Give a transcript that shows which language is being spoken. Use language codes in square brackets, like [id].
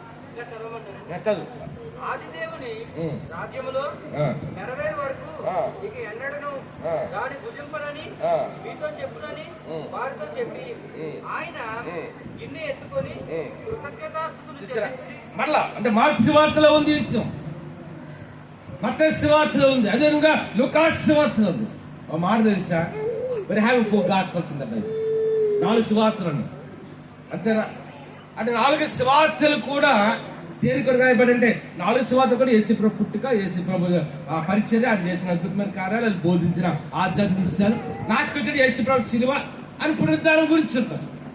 [te] ఇంకా చదవమంటారు. ఆదిదేవుని రాజ్యములో నెరవేరు వరకు ఇక ఎన్నడను దాని భుజింపనని మీతో చెప్పునని వారితో చెప్పి ఆయన గిన్నె ఎత్తుకొని కృతజ్ఞతాస్తుతులు చెల్లించి మరలా అంటే మార్కు సువార్తలో ఉంది విషయం, మత్తయి సువార్తలో ఉంది, అదేవిధంగా లూకా సువార్తలో ఉంది. ఒక మాట తెలుసా? [en] we're having 4 gospels in the Bible. [te] 4 సువార్తలు ఉన్నాయి అంతేనా? అంటే 4 సువార్తలు కూడా దేని కొరకు రాయబడి అంటే 4 సువార్తలు కూడా యేసు ప్రభు పుట్టుక, యేసు ప్రభు పరిచర్య, ఆయన చేసిన అద్భుతమైన కార్యాలు, బోధించిన ఆధ్యాత్మిక విషయాలు, నాచుకొచ్చాడు యేసు ప్రభు శిలువ అని పునరుద్ధానం గురించి చెప్తారు.